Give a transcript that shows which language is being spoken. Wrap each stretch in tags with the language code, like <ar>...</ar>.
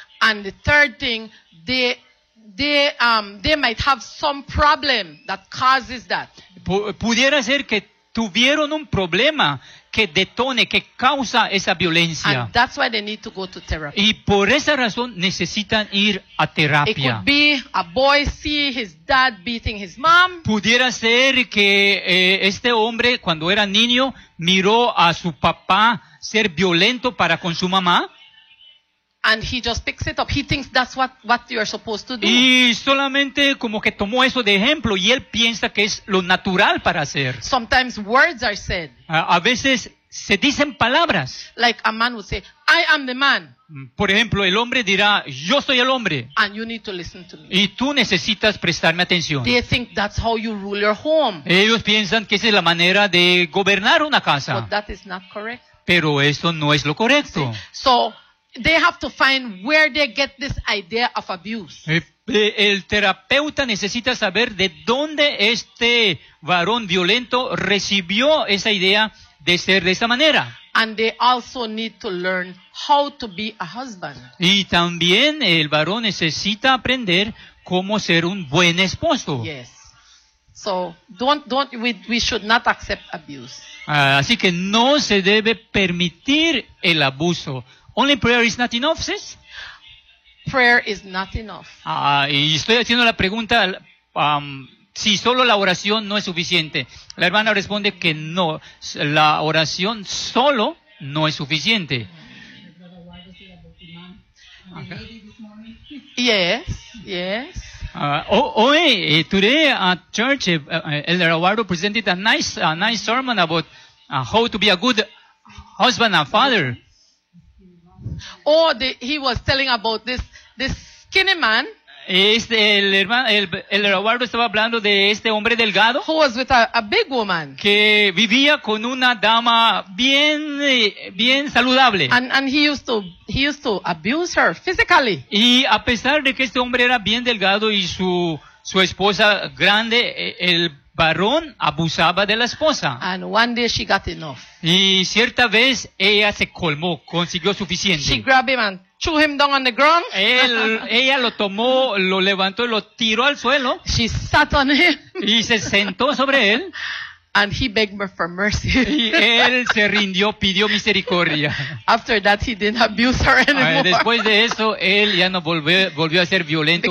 <en>And the third thing, they might have some problem that causes that.</en> <es>Pudiera ser que tuvieron un problema que detone, que causa esa violencia.</es> <en>And that's why they need to go to therapy.</en> <es>Y por esa razón necesitan ir a terapia.</es> <en>It could be a boy see his dad beating his mom.</en> <es>Pudiera ser que este hombre cuando era niño miró a su papá ser violento para con su mamá.</es> <en>And he just picks it up. He thinks that's what you're supposed to do.</en> <es>Y solamente como que tomó eso de ejemplo y él piensa que es lo natural para hacer.</es> <en>Sometimes words are said.</en> <es>A veces se dicen palabras.</es> <en>Like a man would say, I am the man.</en> <es>Por ejemplo, el hombre dirá, yo soy el hombre.</es> <en>And you need to listen to me.</en> <es>Y tú necesitas prestarme atención.</es> <en>They think that's how you rule your home.</en> <es>Ellos piensan que esa es la manera de gobernar una casa.</es> <en>But that is not correct.</en> <es>Pero eso no es lo correcto.</es> <en>So, they have to find where they get this idea of abuse.</en> <es>El terapeuta necesita saber de dónde este varón violento recibió esa idea de ser de esa manera.</es> <en>And they also need to learn how to be a husband.</en> <es>Y también el varón necesita aprender cómo ser un buen esposo.</es> <en>Yes. So we should not accept abuse.</en> <es>Así que no se debe permitir el abuso.</es> <en>Only prayer is not enough, sis? Prayer is not enough.</en> <es>Y estoy haciendo la pregunta, si solo la oración no es suficiente. La hermana responde que no, la oración solo no es suficiente.</es> <en>Okay. Yes, yes. Today at church, Elder Eduardo presented a nice sermon about how to be a good husband and father. He was telling about this skinny man.</en> <es>Este el Eduardo estaba hablando de este hombre delgado.</es> <en>Who was with a big woman.</en> <es>Que vivía con una dama bien saludable.</es> <en>And he used to abuse her physically.</en> <es>Y a pesar de que este hombre era bien delgado y su esposa grande, el varón abusaba de la esposa.</es> <en>And one day she got enough.</en> <es>Y cierta vez ella se colmó, consiguió suficiente.</es> <en>She grabbed him and threw him down on the ground.</en> <es>Ella lo tomó, lo levantó y lo tiró al suelo.</es> <en>She sat on him.</en> <es>Y se sentó sobre él.</es> <en>And he begged me for mercy.</en> <es>Y él se rindió, pidió misericordia.</es> <en>After that, he didn't abuse her anymore.</en> <es>Después de eso, él ya no volvió a ser violento.</es>